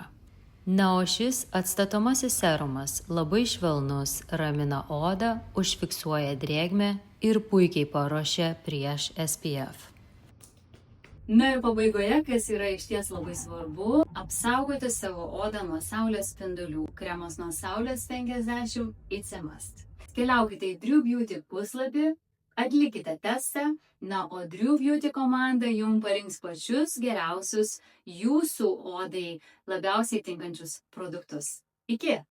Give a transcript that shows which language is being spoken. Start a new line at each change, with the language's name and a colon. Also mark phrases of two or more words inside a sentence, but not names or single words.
Lithuanian: Na, o šis atstatomasis serumas labai švelnus, ramina odą, užfiksuoja drėgmę ir puikiai paruošia prieš SPF. Na ir pabaigoje, kas yra išties labai svarbu, apsaugoti savo odą nuo saulės spindulių. Kremas nuo saulės 50
English: It's a must.
Lithuanian: Keliaukite į Drew Beauty puslapį, atlikite testą, na, o Drew Beauty komanda jums parinks pačius geriausius jūsų odai labiausiai tinkančius produktus. Iki!